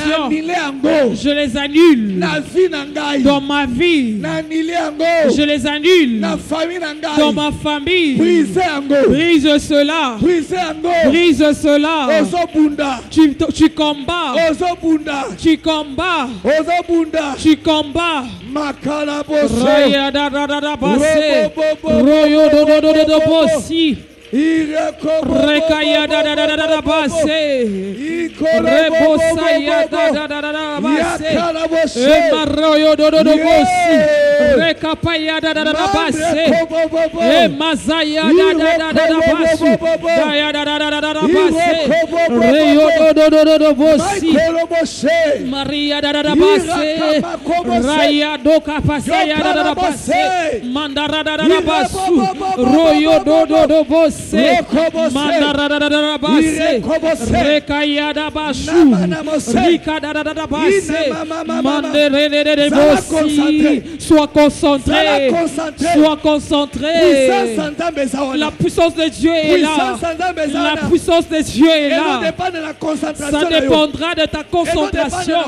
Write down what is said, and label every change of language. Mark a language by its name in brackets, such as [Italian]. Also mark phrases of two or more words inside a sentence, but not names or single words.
[French] Je les annule dans ma vie. Je les annule dans ma famille. Brise cela. Brise cela. Tu combats. Tu combats. Tu combats. Raya da da da da basse. Royo do do do do bossi. Rekaya da da da da da basse. Rebosaya da da da da basse. Emaroyo do do do bossi. Rekapaya da da da basse. Emazaya da da da da basse. Daya da da da da basse. Reyo do do do do bossi. Maria da da da basse. Raya do kapasaya da da da basse. Mandara da da da bassu. Royo do do do bossi. Mandarada basse, Rekayada bashu, Rikadada basse, Manderede bossi. Sois concentré, sois concentré. La puissance de Dieu est là. La puissance de Dieu est là. Ça dépendra de ta concentration.